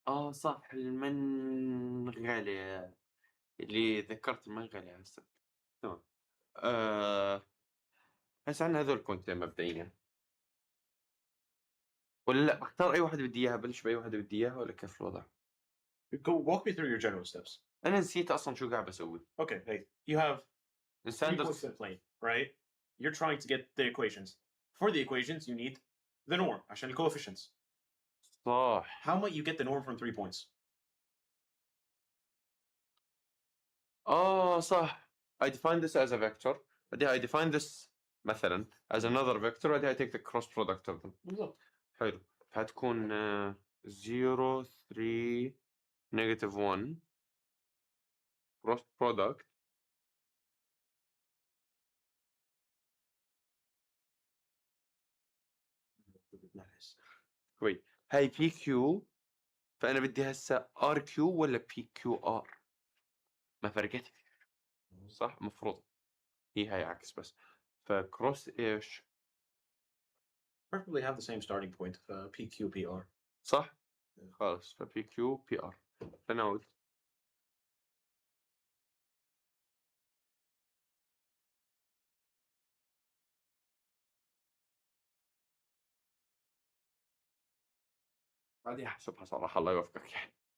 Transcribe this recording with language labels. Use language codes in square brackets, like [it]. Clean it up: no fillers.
[ar] صح المنغلي اللي ذكرت المنغلي هسه. تمام. هسه عندنا هذول البوينتين مبدئيا. ولا لا بختار اي واحده بدي اياها بلش باي واحده بدي اياها ولا كيف الوضع؟ [en] Go walk me through your general steps. [ar] انا نسيت اصلا شو قاعد بسوي. [en] Okay, hey, you have 3 standard points in a plane, right? You're trying to get the equations. For the equations, you need the norm [ar] عشان ال [en] coefficients. [ar] صح. [en] How might you get the norm from 3 points? [ar] صح. [en] I define this as a vector. [ar] بعدين [en] I define this [ar] مثلا [en] as another vector. [ar] بعدين [en] I take the cross product of them. [ar] بالضبط. حلو. فهتكون 0 3 negative 1 [en] cross product wait [ar] هاي بي كيو فأنا بدي هسه ار كيو ولا بي كيو ار ما فرقت صح مفروض هي هاي عكس بس فكروس ايش [en] Preferably have the same starting point of PQPR. [ar] صح خلاص فبي كيو بي ار تناول هذه احسبها صراحة الله يوفقك يعني